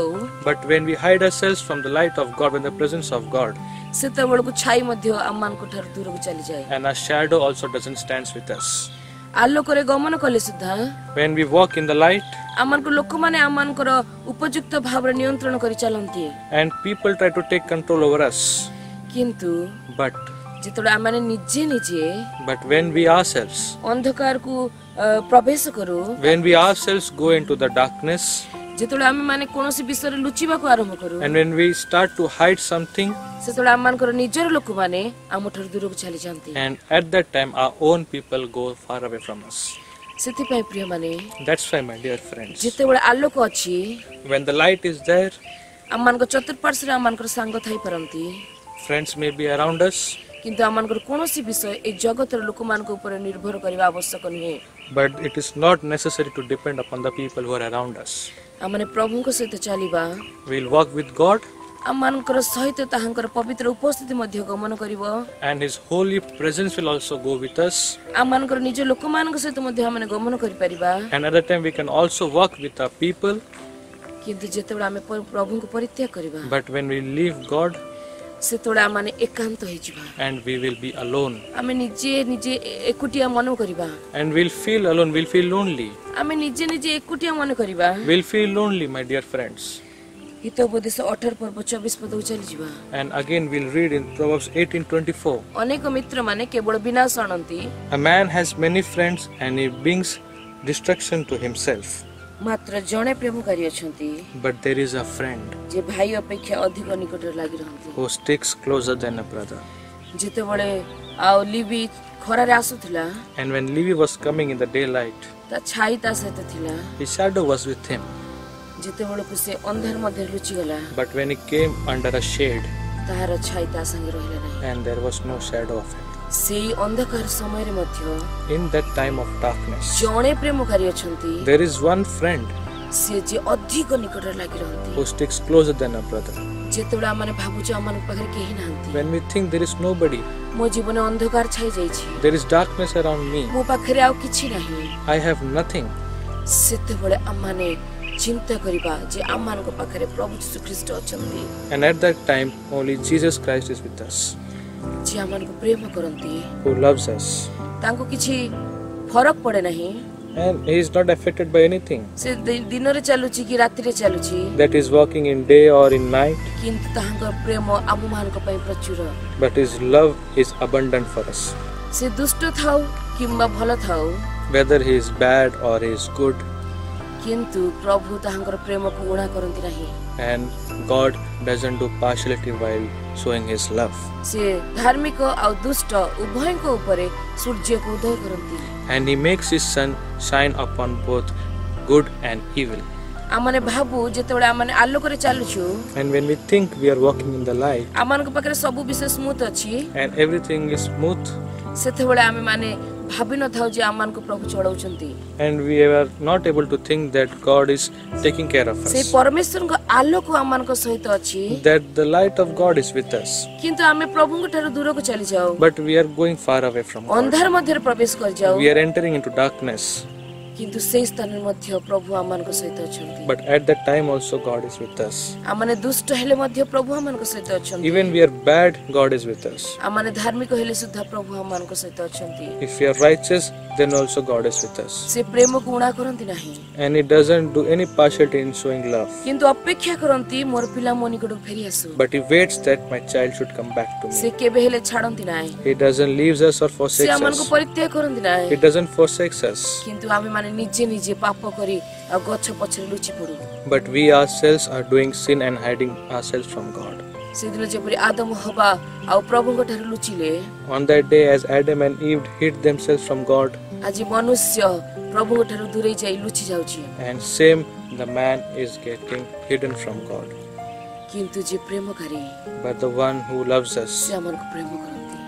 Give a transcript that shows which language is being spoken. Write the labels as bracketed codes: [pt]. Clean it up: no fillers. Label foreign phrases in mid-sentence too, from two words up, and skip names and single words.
[en] but when we hide ourselves from the light of God, when the presence of God, [or] ସେତେବେଳକୁ ଛାଇ ମଧ୍ୟ ଆମମାନଙ୍କ ଠାରୁ ଦୂରକୁ ଚାଲିଯାଏ। [en] and our shadow also doesn't stand with us. [or] ଆଲୋକରେ ଗମନ କଲେ ସୁଦ୍ଧା [en] When we walk in the light, [or] ଆମମାନଙ୍କୁ ଲୋକମାନେ ଆମମାନଙ୍କର ଉପଯୁକ୍ତ ଭାବରେ ନିୟନ୍ତ୍ରଣ କରି ଚାଲନ୍ତି। [en] and people try to take control over us, [or] କିନ୍ତୁ [en] but [or] ଯେତେବେଳେ ଆମେ ନିଜେ ନିଜେ [en] when we ourselves, [or] ଅନ୍ଧକାରକୁ ପ୍ରବେଶ କରୁ, [en] when we ourselves go into the darkness, [or] ଯେତେବେଳେ ଆମେ ମାନେ କୌଣସି ବିଷୟରେ ଲୁଚିବାକୁ ଆରମ୍ଭ କରୁ, [en] and when we start to hide something, [or] ସେତେବେଳେ ଆମମାନଙ୍କର ନିଜର ଲୋକମାନେ ଆମଠାରୁ ଦୂରକୁ ଚାଲିଯାଆନ୍ତି। [en] and at that time our own people go far away from us. [or] ସେଥିପାଇଁ ପ୍ରିୟମାନେ, [en] That's why, my dear friends, [or] ଯେତେବେଳେ ଆଲୋକ ଅଛି, [en] when the light is there, [or] ଆମମାନଙ୍କ ଚତୁଃପାର୍ଶ୍ୱରେ ଆମମାନଙ୍କର ସାଙ୍ଗ ଥାଇପାରନ୍ତି, [en] friends may be around us, [or] କିନ୍ତୁ ଆମମାନଙ୍କର କୌଣସି ବିଷୟ ଏ ଜଗତର ଲୋକମାନଙ୍କ ଉପରେ ନିର୍ଭର କରିବା ଆବଶ୍ୟକ ନୁହେଁ। [en] but it is not necessary to depend upon the people who are around us. [or] ଆମମାନେ ପ୍ରଭୁଙ୍କ ସହିତ ଚାଲିବା, [en] We'll walk with God, [or] ଆମମାନଙ୍କର ସହିତ ତାହାଙ୍କର ପବିତ୍ର ଉପସ୍ଥିତି ମଧ୍ୟ ଗମନ କରିବ, [en] and His holy presence will also go with us. [or] ଆମମାନଙ୍କର ନିଜ ଲୋକମାନଙ୍କ ସହିତ ମଧ୍ୟ ଆମେ ଗମନ କରିପାରିବା। [en] And at that time we can also walk with our people. [or] କିନ୍ତୁ ଯେତେବେଳେ ଆମେ ପ୍ରଭୁଙ୍କୁ ପରିତ୍ୟାଗ କରିବା, [en] But when we leave God, [or] ସେତେବେଳେ ଆମେ ଏକାନ୍ତ ହେଇଯିବା, [en] and we will be alone, [or] ଆମେ ନିଜେ ନିଜେ ଏକୁଟିଆ ମନ କରିବା, [en] and we'll feel alone, we'll feel lonely, [or] ଆମେ ନିଜେ ନିଜେ ଏକୁଟିଆ ମନେ କରିବା। [en] we'll feel lonely, my dear friends. [or] ହିତୋପଦେଶ 18 ପର୍ବ 24 ପଦକୁ ଚାଲିଯିବା। [en] And again we'll read in Proverbs 18:24. [or] ଅନେକ ମିତ୍ରମାନେ କେବଳ ବିନାଶ ଆଣନ୍ତି, [en] A man has many friends and he brings destruction to himself, [or] ମାତ୍ର ଜଣେ ପ୍ରେମକାରୀ ଅଛନ୍ତି, [en] but there is a friend [or] ଯେ ଭାଇ ଅପେକ୍ଷା ଅଧିକ ନିକଟରେ ଲାଗି ରହନ୍ତି। [en] who sticks closer than a brother. [or] ଯେତେବେଳେ ଆଉ ଲିବି ଖରାରେ ଆସୁଥିଲା, [en] And when Levi was coming in the daylight, [or] ତା ଛାଇ ତା ସହିତ ଥିଲା। [en] his shadow was with him, [or] ଯେତେବେଳକୁ ସେ ଅନ୍ଧାର ମଧ୍ୟରେ ଲୁଚିଗଲା, [en] but when he came under a shade, [or] ତାହାର ଛାଇ ତା ସାଙ୍ଗେ ରହିଲା ନାହିଁ। [en] and there was no shadow of him. [or] ସେଇ ଅନ୍ଧକାର ସମୟରେ ମଧ୍ୟ [en] In that time of darkness, [or] ଜଣେ ପ୍ରେମକାରୀ ଅଛନ୍ତି, [en] there is one friend [or] ସେ ଯେ ଅଧିକ ନିକଟରେ ଲାଗି ରହନ୍ତି। [en] who sticks closer than a brother. [or] ଯେତେବେଳେ ଆମେ ଭାବୁଛୁ ଆମମାନଙ୍କ ପାଖରେ କେହି ନାହାନ୍ତି, [en] When we think there is nobody, [or] ମୋ ଜୀବନ ଅନ୍ଧକାର ଛାଇ ଯାଇଛି, [en] there is darkness around me, [or] ମୋ ପାଖରେ ଆଉ କିଛି ନାହିଁ, [en] I have nothing, [or] ସେତେବେଳେ ଆମମାନେ ଚିନ୍ତା କରିବା ଯେ ଆମମାନଙ୍କ ପାଖରେ ପ୍ରଭୁ ଯୀଶୁଖ୍ରୀଷ୍ଟ ଅଛନ୍ତି, [en] and at that time only Jesus Christ is with us, [or] ଯେ ଆମମାନଙ୍କୁ ପ୍ରେମ କରନ୍ତି। [en] who loves us, [or] ତାଙ୍କୁ କିଛି ଫରକ ପଡେ ନାହିଁ, [en] and he is not affected by anything, [or] ସେ ଦିନରେ ଚାଲୁଛି କି ରାତିରେ ଚାଲୁଛି, [en] that is walking in day or in night, [or] କିନ୍ତୁ ତାହାଙ୍କର ପ୍ରେମ ଆମମାନଙ୍କ ପାଇଁ ପ୍ରଚୁର। [en] but his love is abundant for us. [or] ସେ ଦୁଷ୍ଟ ଥାଉ କିମ୍ବା ଭଲ ଥାଉ, [en] Whether he is bad or he is good, [or] କିନ୍ତୁ ପ୍ରଭୁ ତାହାଙ୍କର ପ୍ରେମକୁ ଉଣା କରନ୍ତି ନାହିଁ। [en] and God doesn't do partiality while showing his love. [or] ସେ ଧାର୍ମିକ ଆଉ ଦୁଷ୍ଟ ଉଭୟଙ୍କ ଉପରେ ସୂର୍ଯ୍ୟକୁ ଉଦୟ କରନ୍ତି। [en] And he makes his sun shine upon both good and evil. [or] ଆମମାନେ ଭାବୁ ଯେତେବେଳେ ଆମମାନେ ଆଲୋକରେ ଚାଲୁଛୁ, [en] And when we think we are walking in the light [or] ଆମମାନଙ୍କ ପାଖରେ ସବୁ ବିଷୟ ସ୍ମୁଥ ଅଛି, [en] and everything is smooth, [or] ସେତେବେଳେ ଆମେମାନେ ଭାବି ନଥାଉ ଯେ ଆମମାନଙ୍କୁ ପ୍ରଭୁ ଚଳାଉଛନ୍ତି। [en] and we are not able to think that God is taking care of [or] ସେ [en] us, [or] ପରମେଶ୍ୱରଙ୍କ ଆଲୋକ ଆମମାନଙ୍କ ସହିତ ଅଛି, [en] that the light of God is with us, [or] କିନ୍ତୁ ଆମେ ପ୍ରଭୁଙ୍କ ଠାରୁ ଦୂରକୁ ଚାଲିଯାଉ, [en] but we are going far away from God. [or] ଅନ୍ଧାର ମଧ୍ୟରେ ପ୍ରବେଶ କରିଯାଉ, [en] We are entering into darkness, [or] କିନ୍ତୁ ସେ ସ୍ଥାନ ମଧ୍ୟ ପ୍ରଭୁ ଆମମାନଙ୍କ ସହିତ ଅଛନ୍ତି [en] But at that time also God is with us. [or] ଆମେ ଦୁଷ୍ଟ ହେଲେ ମଧ୍ୟ ପ୍ରଭୁ ଆମମାନଙ୍କ ସହିତ ଅଛନ୍ତି [en] Even we are bad, God is with us. [or] ଆମେ ଧାର୍ମିକ ହେଲେ ସୁଦ୍ଧା ପ୍ରଭୁ ଆମମାନଙ୍କ ସହିତ ଅଛନ୍ତି [en] If we are righteous, then also God is with us. [or] ସେ ପ୍ରେମ କୁ ଉଣା କରନ୍ତି ନାହିଁ [en] And He doesn't do any partiality in showing love. [or] କିନ୍ତୁ ଅପେକ୍ଷା କରନ୍ତି ମୋର ପିଲା ମୋ ନିକଟ ଫେରି ଆସୁ [en] But He waits that my child should come back to [or] से [en] me. [or] କେବେ ହେଲେ ଛାଡନ୍ତି ନାହିଁ [en] He doesn't leave us or [or] से [en] forsakes [or] आमनको [en] us. [or] ପରିତ୍ୟାଗ କରନ୍ତି ନାହିଁ [en] He doesn't forsake us. [or] କିନ୍ତୁ ଆମେ ମାନେ ନିଜେ ନିଜେ ପାପ କରି ଆ ଗଚ୍ଛ ପଛରେ ଲୁଚି ପଡୁ [en] But we ourselves are doing sin and hiding ourselves from God. [or] ସେ ଦିନ ଯେପରି ଆଦମ ହବା ଆ ପ୍ରଭୁଙ୍କ ଠାରୁ ଲୁଚିଲେ [en] On that day, as Adam and Eve hid themselves from God, [or] ଆଜି ମନୁଷ୍ୟ ପ୍ରଭୁଙ୍କ ଠାରୁ ଦୂରେଇ ଯାଇ ଲୁଚି ଯାଉଛି [en] and same the man is getting hidden from God. [or] କିନ୍ତୁ ଯେ ପ୍ରେମକାରୀ [en] But the one who loves us, [or] ସେ ଆମମାନଙ୍କୁ ପ୍ରେମ କରନ୍ତି